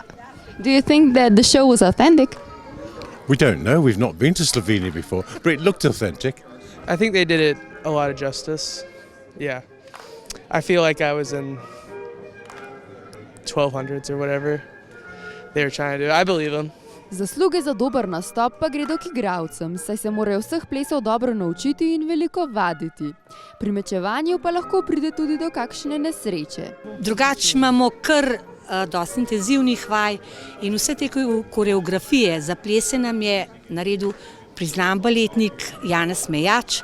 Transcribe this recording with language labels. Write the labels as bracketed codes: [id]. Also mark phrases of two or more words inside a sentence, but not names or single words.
[en] Do you think that the show was authentic? We don't know. We've not been to Slovenia before, but it looked authentic. I think they did it a lot of justice. Yeah. I feel like I was in 1200s or whatever they were trying to do. I believe them. [sl] Zasluge za dober nastop pa gredo k igralcem, saj se morajo vseh plesov dobro naučiti in veliko vaditi. Pri mečevanju pa lahko pride tudi do kakšne nesreče. Drugače imamo kar dosti intenzivnih vaj in vse te koreografije za plese nam je naredil priznan baletnik Janez Mejač.